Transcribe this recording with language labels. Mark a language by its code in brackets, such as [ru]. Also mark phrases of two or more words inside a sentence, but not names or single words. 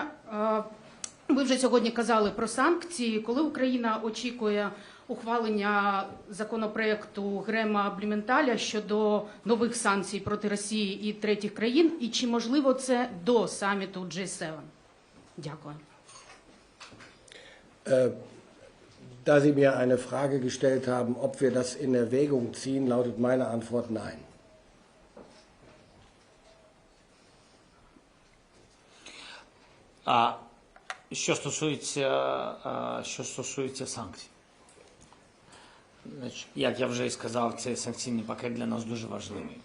[uk] Ви вже сьогодні казали про санкції. Коли Україна очікує ухвалення законопроекту Грема-Блюменталя щодо нових санкцій проти Росії і третіх країн? І чи можливо це до саміту G7? Дякую. [de] Da Sie mir eine Frage gestellt haben, ob wir das in Erwägung ziehen, lautet meine Antwort nein. [uk] Що стосується санкцій, як я вже і сказав, цей санкційний пакет для нас дуже важливий.